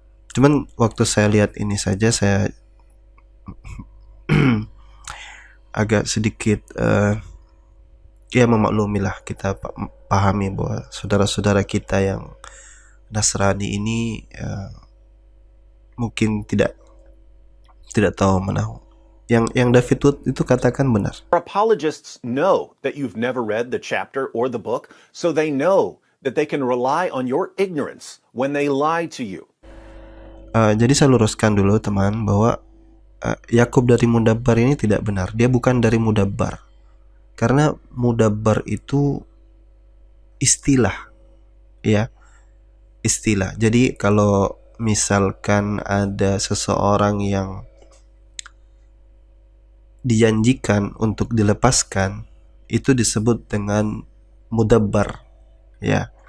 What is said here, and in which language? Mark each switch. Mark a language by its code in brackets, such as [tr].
[id] Cuman waktu saya lihat ini saja saya agak sedikit ya memaklumilah, kita pahami bahwa saudara-saudara kita yang Nasrani ini mungkin tidak tahu menahu. Yang David Wood itu katakan benar. [en] Apologists know that you've never read the chapter or the book, so they know that they can rely on your ignorance when they lie to you. [id] Jadi saya luruskan dulu teman bahwa Yakub dari Mudabbar ini tidak benar. Dia bukan dari Mudabbar. Karena Mudabbar itu istilah, ya, istilah. Jadi kalau misalkan ada seseorang yang dijanjikan untuk dilepaskan, itu disebut dengan Mudabbar, ya.